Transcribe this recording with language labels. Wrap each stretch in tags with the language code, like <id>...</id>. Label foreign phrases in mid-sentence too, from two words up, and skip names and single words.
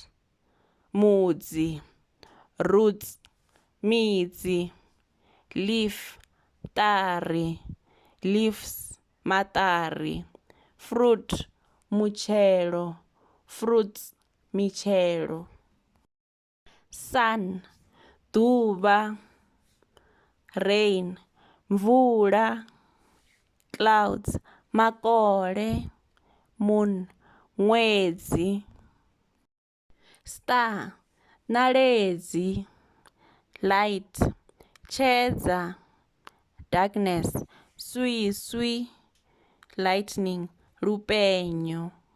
<ve>Mudzi, roots, midzi, leaf, tari, leaves, matari, fruit, muchelo, fruits, michelo.</ve> <en>Sun,</en> <ve>ḓuvha, rain, mvula, clouds, makole, moon, ṅwedzi. Star, naledi, light, tshedza, darkness, swiswi, lightning, lupenyo.</ve>